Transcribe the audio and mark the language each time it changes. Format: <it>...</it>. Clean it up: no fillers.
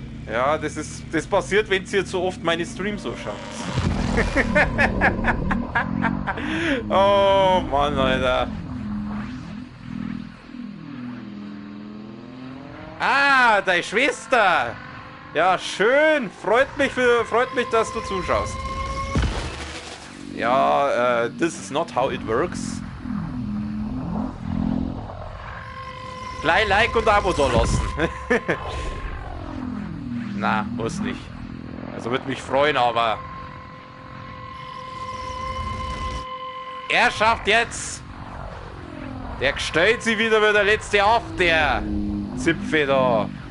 <de>Ja, das passiert, wenn ihr zu oft meine Streams so schaut. Oh Mann, Alter. Ah, deine Schwester. Ja, schön. Freut mich, dass du zuschaust.</de> <en>Ja, this is not how it works.</en> <de>Gleich Like und Abo da lassen. Na, muss nicht. Also würde mich freuen, aber... Er schafft jetzt! Der gestellt sie wieder wie der letzte auf, der Zipfe da.</de>